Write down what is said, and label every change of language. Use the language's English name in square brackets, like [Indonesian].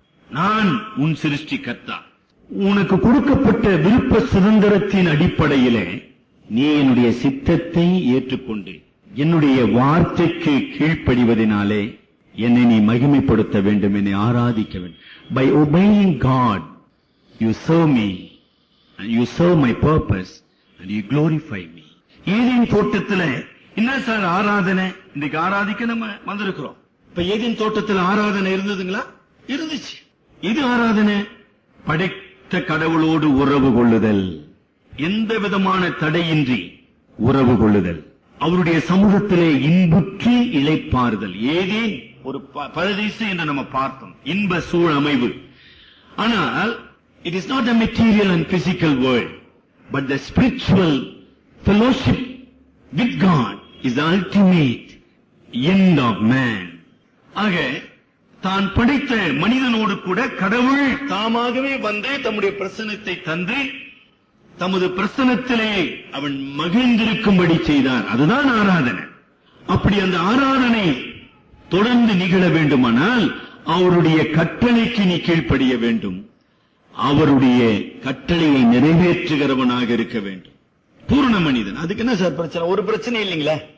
[Tamil] நான் உன் சிருஷ்டிகர்த்தா. உனக்கு கொடுக்கப்பட்ட விருப்ப சுதந்திரத்தின் அடிப்படையிலே நீ என்னுடைய சித்தத்தை ஏற்றுக்கொண்டு என்னுடைய வார்த்தைக்கு கீழ்ப்படிவதனாலே என்னை நீ மகிமைப்படுத்த வேண்டும், என்னை ஆராதிக்க வேண்டும். [English] By obeying God, you serve me, and you serve my purpose, and you glorify me. [Tamil] Eden தோட்டத்துல என்ன சார் ஆராதனை? இன்னைக்கு ஆராதிக்க நம்ம வந்திருக்கிறோம். இப்ப ஏதேன் தோட்டத்தில் ஆராதனை இருந்ததுங்களா? இருந்துச்சு. இது ஆராதனை படைத்த கடவுளோடு உறவு கொள்ளுதல், எந்த விதமான தடையின்றி உறவு கொள்ளுதல், அவருடைய சமூகத்திலே இன்புற்று இளைப்பாறுதல். ஏதேன் ஒரு பரதீசு என்று நம்ம பார்த்தோம், இன்ப சூழ் அமைவு. ஆனால் [English] it is not a material and physical world, but the spiritual fellowship with God is the ultimate end of man. [Tamil] ஆக தான் படைத்த மனிதனோடு கூட கடவுள் தாமாகவே வந்து தம்முடைய பிரசன்னத்தை தந்து தமது பிரசன்னத்திலே அவன் மகிழ்ந்திருக்கும்படி செய்தார். அதுதான் ஆராதனை. அப்படி அந்த ஆராதனை தொடர்ந்து நிகழ வேண்டுமானால் அவருடைய கட்டளைக்கு நீ கீழ்ப்படிய வேண்டும், அவருடைய கட்டளையை நிறைவேற்றுகிறவனாக இருக்க வேண்டும். பூரண மனிதன். அதுக்கு என்ன சார் பிரச்சனை? ஒரு பிரச்சனை இல்லைங்களா?